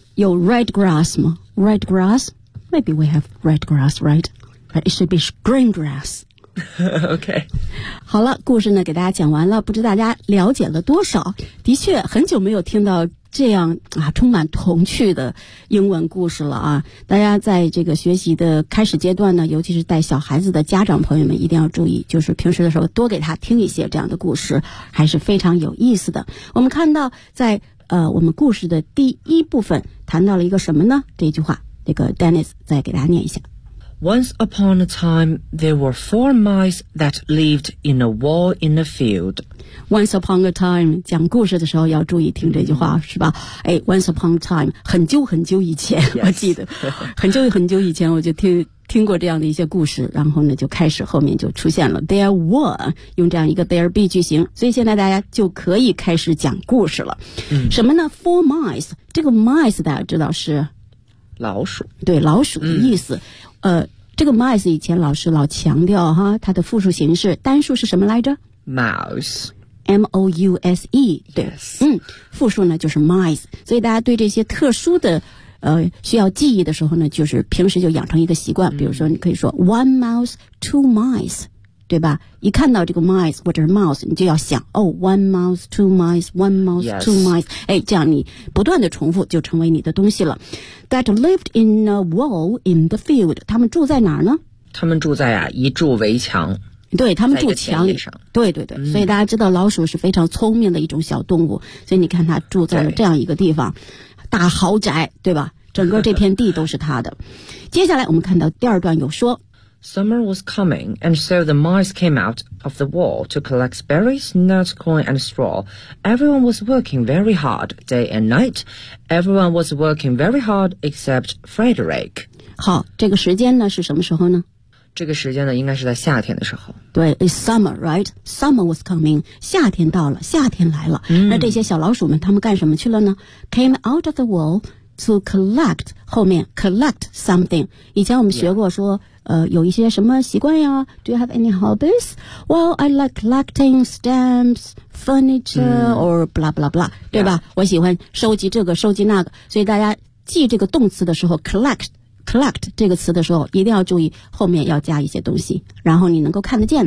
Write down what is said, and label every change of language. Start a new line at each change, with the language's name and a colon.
English: 有 red grass 吗？ Red grass? Maybe we have red grass, right? It should be green grass. Okay.
Chinese: 好了，故事呢给大家讲完了，不知大家了解了多少？的确，很久没有听到这样啊充满童趣的英文故事了啊！大家在这个学习的开始阶段呢，尤其是带小孩子的家长朋友们一定要注意，就是平时的时候多给他听一些这样的故事，还是非常有意思的。我们看到在我们故事的第一部分谈到了一个什么呢？这句话，这个 Dennis 再给大家念一下。
English: Once upon a time, there were four mice that lived in a wall in a field. Once upon a time,
Chinese: 讲故事的时候要注意听这句话、mm-hmm. 是吧、哎、
English: Once upon a time,
Chinese: 很久很久以前、
English: yes.
Chinese: 我记得很久很久以前我就听听过这样的一些故事，然后呢就开始后面就出现了 there were， 用这样一个 there be 句型，所以现在大家就可以开始讲故事了。嗯，什么呢？ four mice， 这个 mice 大家知道是老鼠，对，老鼠的意思。这个 mice 以前老师老强调哈，它的复数形式单数是什么来着？
English: mouse， m-o-u-s-e， 对、 yes.
Chinese: 嗯，复数呢就是 mice， 所以大家对这些特殊的需要记忆的时候呢，就是平时就养成一个习惯，比如说你可以说
English: one mouse two mice，
Chinese: 对吧？一看到这个 mice 或者是 mouse， 你就要想哦
English: one mouse two mice
Chinese: one mouse two mice， 哎，这样你不断的重复就成为你的东西了。
English: That lived in a wall in the field，
Chinese: 他们住在哪儿呢？他们住在啊一筑围墙，对，他们住墙里，对对对、嗯、所以大家知道老鼠是非常聪明的一种小动物，所以你看它住在了这样一个地方，大豪宅，对吧？整个这片地都是他的。接下来我们看到第二段有说
English: Summer was coming, and so the mice came out of the wall to collect berries, nuts, corn, and straw. Everyone was working very hard, day and night. Everyone was working very hard except Frederick.
Chinese: 好，这个时间呢，是什么时候呢？这个时间呢，应该是在夏天的时候。
English: 对， it's summer, right? Summer was coming.
Chinese: 夏天到了，夏天来了。嗯、那这些小老鼠们，他们干什么去了呢？
English: Came out of the wall to collect, 后面 collect something.
Chinese: 以前我们学过说、yeah. 有一些什么习惯呀？
English: Do you have any hobbies? Well, I like collecting stamps, furniture,、嗯、or blah blah blah, 对吧、 yeah.
Chinese: 我喜欢收集这个，收集那个。所以大家记这个动词的时候 collect,collect 这个词的时候一定要注意后面要加一些东西，然后你能够看得见、